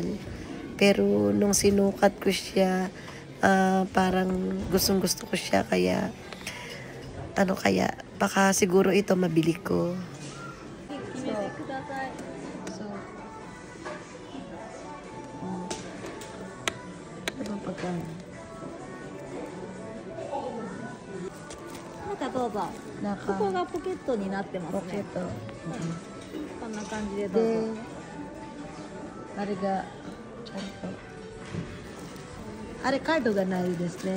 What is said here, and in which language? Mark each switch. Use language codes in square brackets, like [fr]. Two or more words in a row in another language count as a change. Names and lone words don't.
[tl] Pero nung sinukat ko siya, parang gustong-gusto ko siya. Kaya, baka siguro ito mabili ko. Anong pagkain? [ja] 中どうぞ。ここがポケットになってますね。ポケット。こんな感じでどうぞ。で、あれがちゃんとあれカードがないですね。